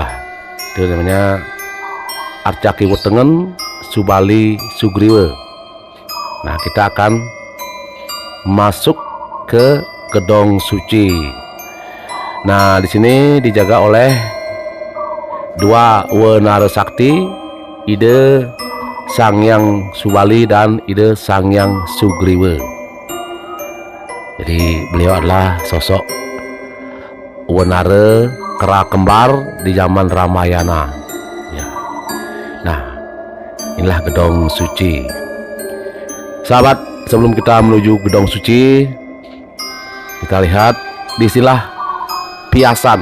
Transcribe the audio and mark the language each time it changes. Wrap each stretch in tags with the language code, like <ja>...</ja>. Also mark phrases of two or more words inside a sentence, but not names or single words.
<id>Itu namanya Arca Kiwetengen Subali Sugriwe. Nah, kita akan masuk ke gedong suci. Nah, di sini dijaga oleh 2 Wenara Sakti, Ide Sangyang Subali dan Ide Sangyang Sugriwe. Jadi beliau adalah sosok Wenara kera kembar di zaman Ramayana. Ya. Nah, inilah gedong suci. Sahabat, sebelum kita menuju gedong suci, kita lihat disinilah piasan.</id>